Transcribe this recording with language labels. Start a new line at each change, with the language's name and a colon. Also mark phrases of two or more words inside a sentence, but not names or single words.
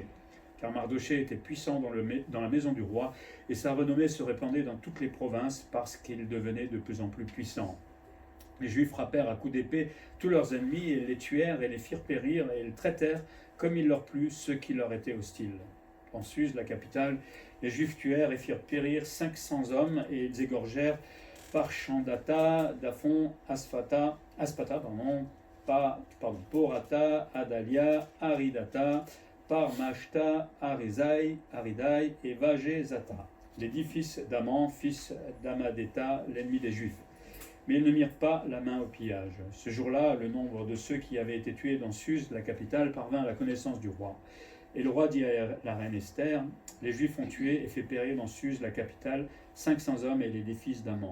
French: Car Mardochée était puissant dans la maison du roi, et sa renommée se répandait dans toutes les provinces parce qu'il devenait de plus en plus puissant. Les Juifs frappèrent à coups d'épée tous leurs ennemis, et les tuèrent et les firent périr, et ils traitèrent comme il leur plut ceux qui leur étaient hostiles. En Suse, la capitale, les Juifs tuèrent et firent périr 500 hommes, et ils égorgèrent Parchandata, Daphon, Porata, Adalia, Aridata, Parmashta, Aridai et Vagezata, les 10 fils d'Aman, fils d'Amadeta, l'ennemi des Juifs. Mais ils ne mirent pas la main au pillage. Ce jour-là, le nombre de ceux qui avaient été tués dans Suse, la capitale, parvint à la connaissance du roi. Et le roi dit à la reine Esther, « Les Juifs ont tué et fait périr dans Suse, la capitale, 500 hommes et les 10 fils d'Aman.